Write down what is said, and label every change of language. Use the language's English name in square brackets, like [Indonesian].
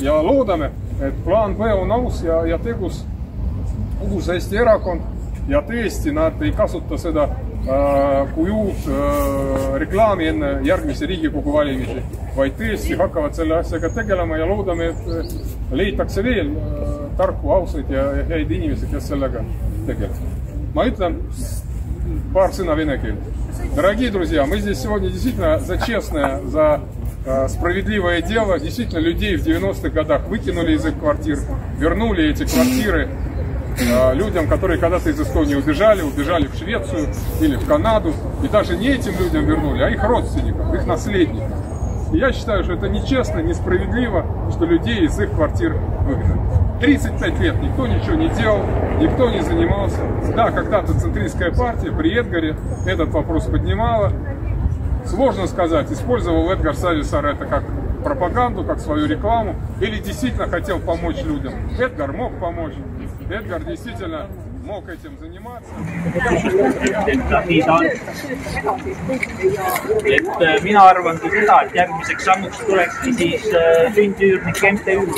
[Estonian] Ja loodame, et plaan B on aus ja tegus uus Eesti erakond ja tõesti nad ei kasuta seda kui uut reklaami enne järgmise Riigikogu valimisi, vaid tõesti hakkavad selle asjaga tegelema ja loodame, et leitakse veel tarku, ausaid ja häid inimesi, kes sellega tegelevad. Ma ütlen пар sõna vene keelt. [Russian] Дорогие друзья, мы здесь сегодня действительно за честное, за справедливое дело. Действительно, людей в 90-х годах выкинули из их квартир, вернули эти квартиры людям, которые когда-то из Эстонии убежали в Швецию или в Канаду. И даже не этим людям вернули, а их родственникам, их наследникам. И я считаю, что это нечестно, несправедливо, что людей из их квартир выгнали. 35 лет никто ничего не делал, никто не занимался. Да, когда-то центристская партия при Эдгаре этот вопрос поднимала. Сложно сказать, использовал Эдгар Сависар это как пропаганду, как свою рекламу, или действительно хотел помочь людям. Эдгар мог помочь. Эдгар действительно mog этим заниматься. [Estonian] Et mina arvangi seda, et järgmiseks sammuks tulekski siis sündüürnike MTÜ.